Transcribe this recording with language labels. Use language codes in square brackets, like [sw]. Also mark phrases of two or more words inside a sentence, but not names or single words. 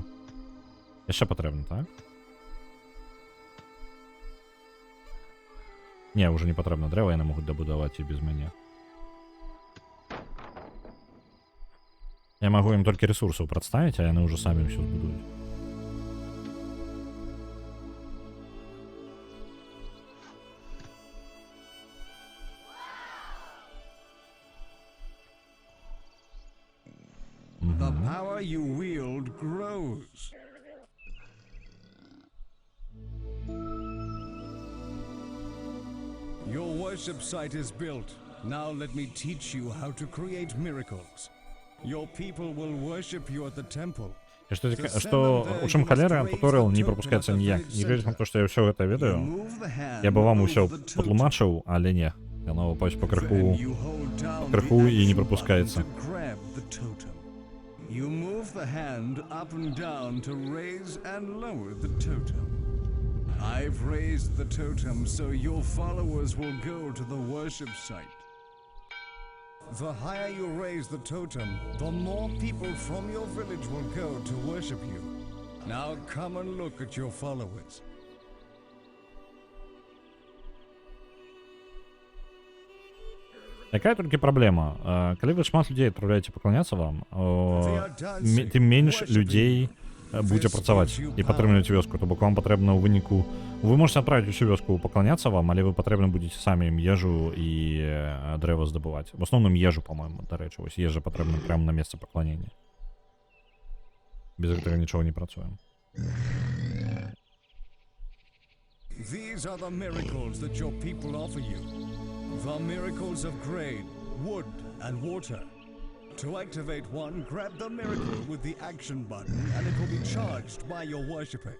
[be] Яшчэ патрэбна, так? Не, уже не патрэбна дрэва, яны могуць дабудаваць і без мяне. Я магу ім толькі ресурсаў прадставіць, а яны ўжо самі ўсё збудуюць. [en] The power you wield grows. Your worship site is built. Now let me teach you how to create miracles. Your people will worship you at the temple. [be] Што у чым халера туторыял не прапускаецца ніяк. Не глядзець на то, што я ўсё гэта ведаю. Я бы вам усё патлумачыў, але не. Яно пакрыху і не прапускаецца. [en] the totem. You move the hand up and down to raise and lower the totem. I've raised the totem so your followers will go to the worship site. The higher you raise the totem, the more people from your village will go to worship you. Now come and look at your followers. [be] Якая толькі праблема? Калі вы шмат людзей адпраўляеце пакланяцца вам, тым менш людзей будзе працаваць і падтрымліваць вёску. То бок вам патрэбна ў выніку... Вы можете адправіць усю вёску пакланяцца вам, але вы патрэбна будзеце самі ім ежу і дрэва здабываць. В асноўным ежу, па-мойму, дарэчы. Вось ежа патрэбна прямо на месцы пакланення. Без гэтага нічога не працуем. [en] These are the miracles that your people offer you. The miracles of grain, wood, and water. To activate one, grab the miracle with the action button and it will be charged by your worshippers.